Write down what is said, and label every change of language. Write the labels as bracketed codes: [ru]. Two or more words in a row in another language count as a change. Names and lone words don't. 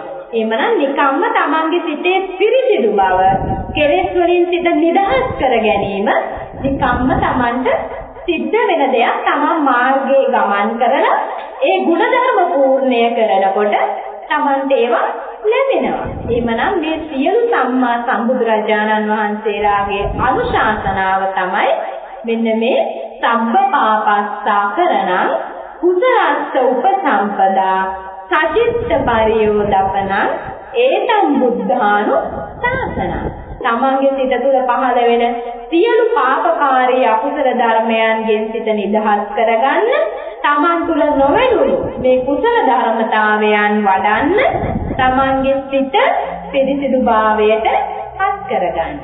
[si] එමනම් නිකම්ම තමන්ගේ සිතේ පිරිසිදු බව, කෙලෙස් වලින් සිත නිදහස් කර ගැනීම නිකම්ම තමන්ට සිද්ධ වෙන දෙයක්. තමන් මාර්ගයේ ගමන් කරලා ඒ ගුණධර්ම පූර්ණය කරනකොට තමන්ට ඒවා ලැබෙනවා. එමනම් මේ සියලු සම්මා සම්බුදුරජාණන් වහන්සේලාගේ අනුශාසනාව තමයි මෙන්න මේ [pi] සබ්බ පාපස්සා කරණං කුසලස්ස උපසම්පදා සචිත්ත පරියෝදපනං ඒතං බුද්ධානු ශාසනං. [si] තමන්ගේ සිත තුළ පහළ වෙන සියලු පාපකාරී අකුසල ධර්මයන්ගෙන් සිත නිදහස් කරගන්න, තමන් තුළ නොවැළුණු මේ කුසල ධර්මතාවයන් වඩන්න, තමන්ගේ සිත පිරිසිදු භාවයට පත් කරගන්න.